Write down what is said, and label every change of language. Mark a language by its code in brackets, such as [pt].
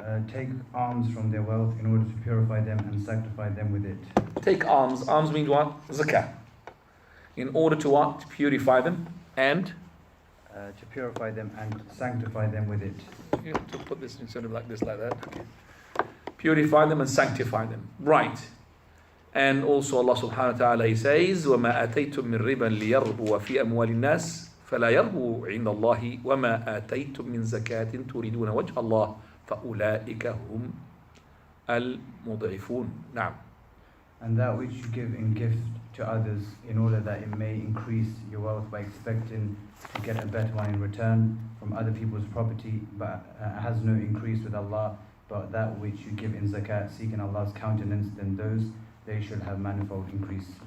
[en] Take alms from their wealth in order to purify them and sanctify them with it. Take alms. Alms means what? Zakah. In order to what? To purify them and? To purify them and sanctify them with it. You have to put this instead of like this, like that. Okay. Purify them and sanctify them. Right. [ar] And also Allah subhanahu wa ta'ala, He says, وَمَا آتَيْتُم مِّن رِبًا لِيَرْبُوَ فِي أَمْوَالِ النَّاسِ فَلَا يَرْبُو عِندَ اللَّهِ وَمَا آتَيْتُم مِّن زَكَاةٍ تُرِيدُونَ وَجْهَ اللَّهِ فَأُولَٰئِكَ هُمْ الْمُضْعِفُونَ. نعم. [en] And that which you give in gift to others in order that it may increase your wealth by expecting to get a better one in return from other people's property, but has no increase with Allah, but that which you give in zakat seeking Allah's countenance, then those they should have manifold increase.